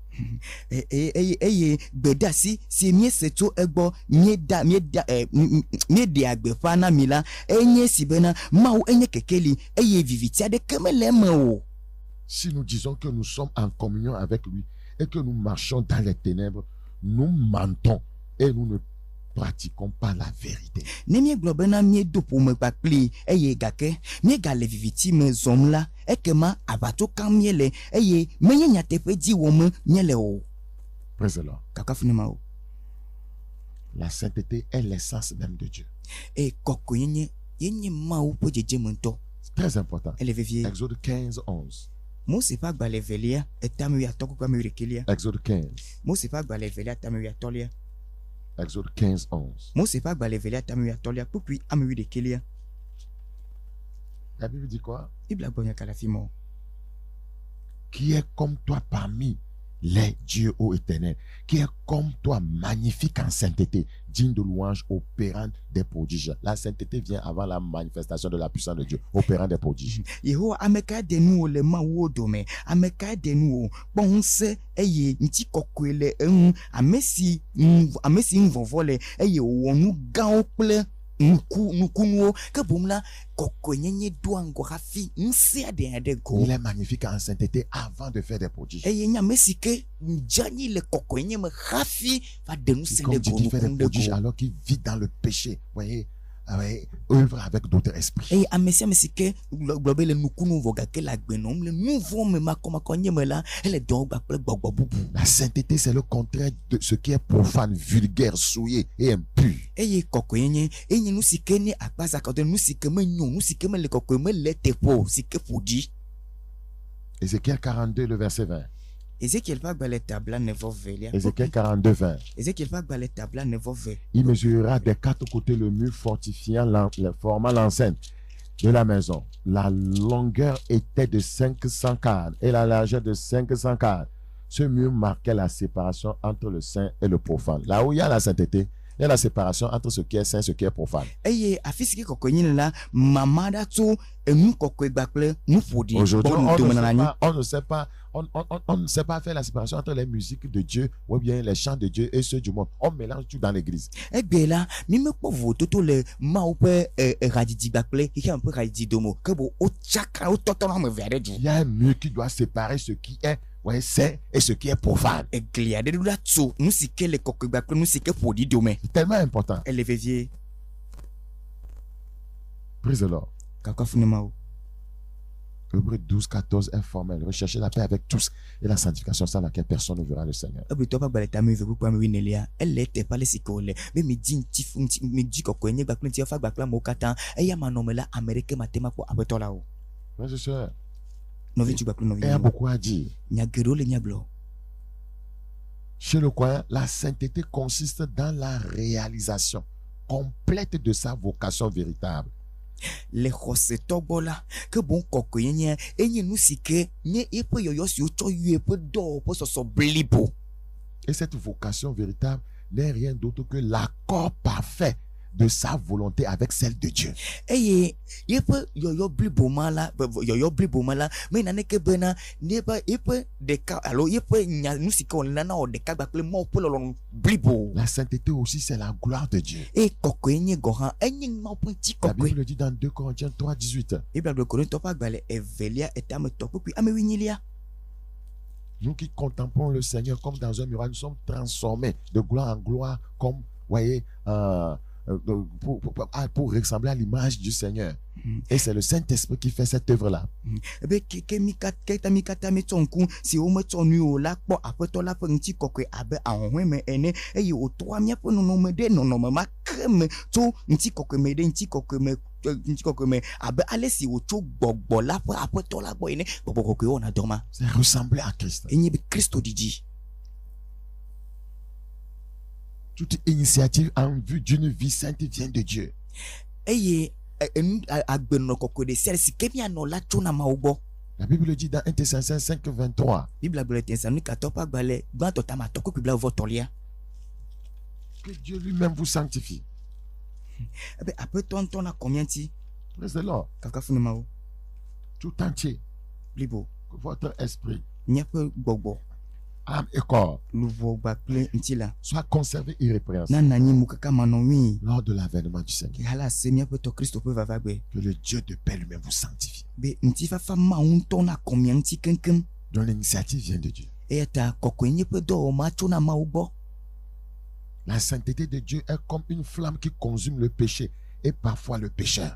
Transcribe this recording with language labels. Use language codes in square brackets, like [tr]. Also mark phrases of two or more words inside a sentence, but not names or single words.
[fr] Si nous disons que nous sommes en communion avec lui et que nous marchons dans les ténèbres, nous mentons et nous ne pratiquons pas la vérité. [ee] Ne miegblɔ bena miedo ƒome kpakpli eye gake miegale viviti me zɔm la ekema aʋatso kam miele eye menye nyateƒe dzi wɔm miele o. [en] Praise the Lord. [ee] Kakafu ne Mawu. [fr] La sainteté est l'essence même de Dieu. [ee] Eye kɔkɔenyenye yenye Mawu ƒe dzedzeme ŋutɔ. [fr] C'est très important. [ee] Ele vevie. [fr] Exode 15, 11. [ee] Mose ƒe agbalẽ evelia etame atɔ kpakple ame ɖekelia. [fr] Exode 15. [ee] Mose ƒe agbalẽ evelia tame atɔlia. [fr] Exode 15, 11. [ee] Mose ƒe agbalẽ evelia tame atɔlia kpukpui ame ɖekelia. [fr] La Bible dit quoi? [ee] Bibla gblɔ nya ka le afi ma o. [fr] Qui est comme toi parmi les dieux, ô éternel, qui est comme toi magnifique en sainteté, digne de louange, opérant des prodiges. La sainteté vient avant la manifestation de la puissance de Dieu, opérant des prodiges. [ee] Yehowa ame kae ɖe nu wo le Mawuwo dome, ame kae ɖe nu wo kpɔ ŋusẽ eye ŋuti kɔkɔe le eŋu, ame si ŋu vɔvɔ le eye wòwɔ nu gãwo kple nukunuwo ke boŋ la kɔkɔenyenye doa ŋgɔ hafi ŋusẽ aɖe go. [fr] Il est magnifique en sainteté avant de faire des prodiges. [ee] Eye nye ame si ke dzeanyi le kɔkɔenyenye me hafi va ɖe ŋusẽ [fr] Comme [ee] ɖe [fr] Dieu [ee] go [fr] qui fait des [ee] nukunu [fr] prodiges [ee] ɖe go. [fr] alors qu'il vit dans le péché, voyez, œuvre avec d'autres esprits. [ee] Eye ame sia ame si ke gblɔ be le nukunu vɔ gake le agbenɔm le nu vɔ me makɔmakɔ nye me la ele dɔ gba kple gbɔgbɔ bubu. [fr] La sainteté, c'est le contraire de ce qui est profane, vulgaire, souillé et impur. [ee] Eye kɔkɔenyenye enye nu si ke nye akpazakɔtɔ nu si ke menyo nu si ke mele kɔkɔe mele teƒe o si ke ƒoɖi. [fr] Ézéchiel 42, le verset 20. [ee] Ezekiel ƒe agbalẽ tabla nevɔvelia. [fr] Ézéchiel 42, 20. [ee] Ezekiel ƒe agbalẽ tabla nevɔve. [fr] Il mesurera des quatre côtés le mur fortifiant, formant l'enceinte de la maison. La longueur était de 500 cadres et la largeur de 500 cadres. Ce mur marquait la séparation entre le saint et le profane. Là où il y a la sainteté, il y a la séparation entre ce qui est saint et ce qui est profane. [ee] Eye afi si ke kɔkɔenyenye la mama ɖa tso enu kɔkɔe gba kple nu ƒoɖi. [fr] Aujourd'hui, [ee] Bɔ nu dome na anyi. [fr] on ne sait pas faire la séparation entre les musiques de Dieu ou bien les chants de Dieu et ceux du monde. On mélange tout dans l'église. [ee] Egbe la mi mekpɔ vovototo le Mawu ƒe hadzidzi gba kple xexea ƒe hadzidzi dome ke bo wotsaka wotɔtɔ na ame eve aɖe dzi. [fr] Il y a un mur qui doit séparer ce qui est saint et ce qui est profane. [ee] Egli aɖe ɖo ɖa tso nu si ke le kɔkɔe gba kple nu si ke ƒoɖi dome. [fr] C'est tellement important. [ee] Ele vevie. [en] Praise the Lord. [ee] Kakafu ne Mawu. [fr] Hébreux 12, 14 est formel. Recherchez la paix avec tous et la sanctification sans laquelle personne ne verra le Seigneur. [ee] Ebritɔ ƒe agbalẽ tame eve kpukpu ame wuienelia ele teƒe ale si ke wòle be midzi kɔkɔenye gba kple ŋuti afa gba kple amewo katã eya manɔme la ame ɖeke mate ma kpɔ aƒetɔ la o. [fr] Frères et sœurs, [ee] Nɔvi ŋutsu gba kple nɔvi [fr] il y a [ee] nyɔnu. [fr] beaucoup à dire. [ee] Nya geɖewo le miagblɔ. [fr] Chez le croyant, la sainteté consiste dans la réalisation complète de sa vocation véritable. [ee] Le xɔsetɔ gbɔ la ke boŋ kɔkɔenyenye enye nu si ke nye eƒe yɔyɔ si wotsɔ yɔ eƒe dɔwɔƒe sɔsɔ blibo. [fr] Et cette vocation véritable n'est rien d'autre que l'accord parfait de sa volonté avec celle de Dieu. [ee] Eye yeƒe yɔyɔ blibo ma la me naneke bena yeƒe ɖeka alo yeƒe nya nu si ke wòle na wɔ ɖeka gba kple Mawu ƒe lɔlɔ̃nu blibo. [fr] La sainteté aussi, c'est la gloire de Dieu. [ee] Eye kɔkɔenye gɔ hã enye Mawu ƒe [fr] La [ee] ŋutikɔkɔe. [fr] Bible dit dans 2 Corinthiens 3, 18. [ee] Bibla gblɔ Korintɔ ƒe agbalẽ evelia etametɔ kpukpui ame wuienyilia. [fr] Nous qui contemplons le Seigneur comme dans un miroir, nous sommes transformés de gloire en gloire, comme, voyez, pour ressembler à l'image du Seigneur. Et c'est le Saint-Esprit qui fait cette œuvre-là. [ee] Ebe ke mi katã metsɔ ŋku si wometsɔ nu o la kpɔ aƒetɔ la ƒe ŋutikɔkɔe abe ahɔhɔe me ene eye wòtrɔa míaƒe nɔnɔme ɖe nɔnɔme ma ke me tso ŋutikɔkɔe me ɖe ŋutikɔkɔe me abe ale si wòtso gbɔgbɔ la ƒe aƒetɔ la gbɔ ene gbɔgbɔ kɔkɔe wɔna dɔ ma. [fr] C'est ressembler à Christ. [ee] Enye be Kristo didi. [fr] Toute initiative en vue d'une vie sainte vient de Dieu. [ee] Eye agbenɔ kɔkɔe ɖe sia ɖe si ke mianɔ la tso na Mawu gbɔ. [fr] La Bible dit dans 1 Thessaloniciens 5, 23 [ee] Bibla gblɔ le Tesalonikatɔ ƒe agbalẽ gbãtɔ tamatɔ kpukpui blaeve-tɔlia. [fr] que Dieu lui-même vous sanctifie. [ee] Ebe aƒetɔ ŋutɔ nakɔ mía ŋuti. [en] Praise the Lord. [ee] Kakafu ne Mawu. [fr] Tout entier, [ee] Blibo. [fr] que votre esprit, [ee] Míaƒe gbɔgbɔ. [fr] âme et corps [ee] Luʋɔ gba kple ŋuti la. [fr] soit conservé irrépréhensible [ee] Nana anyi mu kaka manɔnui. [fr] lors de l'avènement du Seigneur. [ee] Ke hala se míaƒe tɔ Kristo ƒe vavagbe. [fr] Que le Dieu de paix lui-même vous sanctifie. [ee] Be ŋutifafa Mawu ŋutɔ nakɔ mía ŋuti keŋkeŋ. [fr] Donc l'initiative vient de Dieu. [ee] Eya ta kɔkɔenye ƒe dɔwɔma tso na Mawu gbɔ. [fr] La sainteté de Dieu est comme une flamme qui consume le péché et parfois le pécheur.